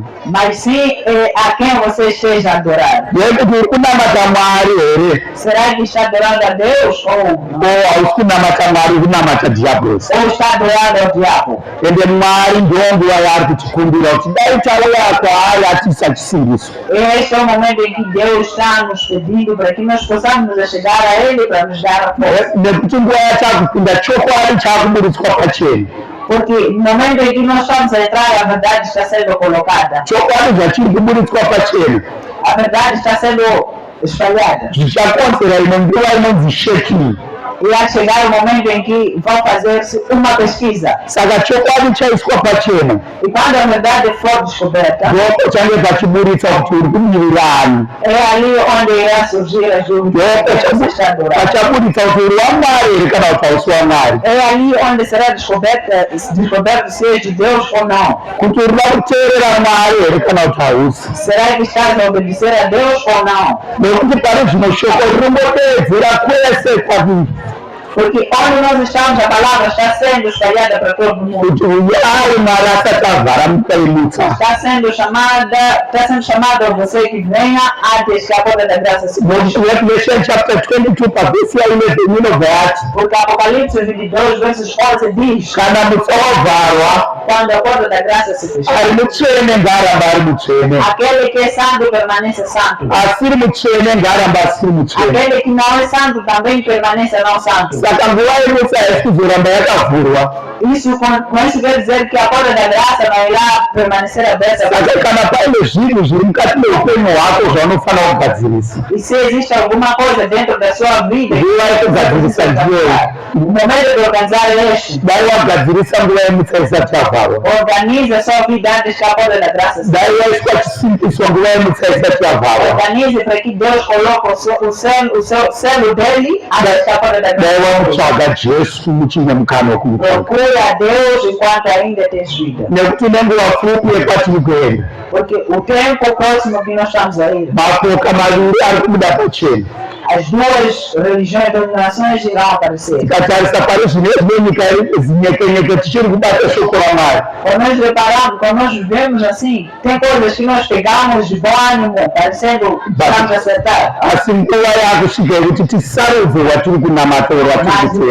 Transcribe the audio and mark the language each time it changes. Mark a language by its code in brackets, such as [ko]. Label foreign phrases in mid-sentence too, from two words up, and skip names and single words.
[pt] mas sim a quem você esteja a adorar. [sn] yekuti uri kunamata Mwari here [pt] Será que está adorando a Deus ou [sn] hausi kunamata Mwari, uri kunamata dhiabhos. [pt] está adorando ao diabo? [sn] Ende Mwari ndonguva yaari kutikumbira kuti dai tauya kwaari atiisa chisimbiso. [pt] Este é o momento em que Deus está nos pedindo para que nós possamos nos chegar a Ele para nos dar a força. [sn] Nekuti nguva yatakupinda chokwadi chakuburitswa pachena, [pt] Porque no momento em que nós estamos a entrar, a verdade está sendo colocada. [sn] chokwadi zvachiri kuburitswa pachena [pt] A verdade está sendo espalhada. [sn] zvichakonzera imwe nguva inonzi shaking. [pt] Irá chegar o momento em que vão fazer-se uma pesquisa. [sn] Saka chokwadi chaiswa pachena [pt] E quando a verdade for descoberta, [sn] ndoko change pachiburitsa kuti uri kumirirani, [pt] é ali onde irá surgir as dúvidas que você está adorando. [sn] pachaburitsa kuti uri waMwari here kana kuti hausi waMwari, [pt] É ali onde será descoberto se é de Deus ou não. [sn] kuti uri kuda kuteerera Mwari here kana kuti hausi. [pt] Será que estás a obedecer a Deus ou não? [sn] Nekuti pane zvimwe shoko rinongoteedzera kwese kwazvinhu [pt] Porque onde nós estamos, a palavra está sendo espalhada para todo mundo. [sn] kuti uyai Mwari asati avhara muta yemutsa. [pt] Está sendo chamado a você que venha antes que a porta da graça se feche. [en] Revelation chapter [sn] 22 pavesi ya 11 inobva yati [pt] Porque Apocalipse 22, versos 11 diz: [sn] kana mutsa wavharwa [pt] quando a porta da graça se fechar, [sn] ari mutsvene ngaaramba ari mutsvene, [pt] aquele que é santo permanece santo. [sn] asiri mutsvene ngaaramba asiri mutsvene. [pt] Aquele que não é santo também permanece não santo. [sn] saka nguva yemusa kuzoramba yakavhurwa. [pt] Isso quer dizer que a porta da graça não irá permanecer aberta. [sn] Saka kana paine zvinhu zviri mukati meupenyu hwako zvaunofanira kugadzirisa. [pt] E se existe alguma coisa dentro da sua vida, [sn] nguva yekugadzirisa ndiyo [pt] o momento de organizar este. [sn] dai wagadzirisa nguva yemusa isati yavharwa. [pt] Organize a sua vida antes que a porta da graça se [sn] dai waiswa chisimbiso nguva yemusa isati yavharwa. [pt] organize para que Deus coloque o seu selo dele antes que a porta da [sn] dai [pt] graça. [sn] wamutsvaga Jesu muchine mukana wokumutsvaga. [pt] Procure a Deus enquanto ainda tens vida. [sn] nekuti nenguva pfupi yekwatiri kuenda [pt] Porque o tempo próximo que nós estamos a ir, [sn] mapoka maviri ari kubuda pachena. [pt] as duas religiões e dominações irão aparecer. [sn] tikatarisa pari zvinezvi nenyika zinyekenyeke tichiri kubata shoko raMwari. [pt] Quando nós reparamos, quando nós vivemos assim, tem coisas que nós pegamos de bom ânimo, parecendo que estamos a acertar. [sn] asi nguva yakusvika yekuti tisarudze watiri kunamata uri watiri [pt] Mas o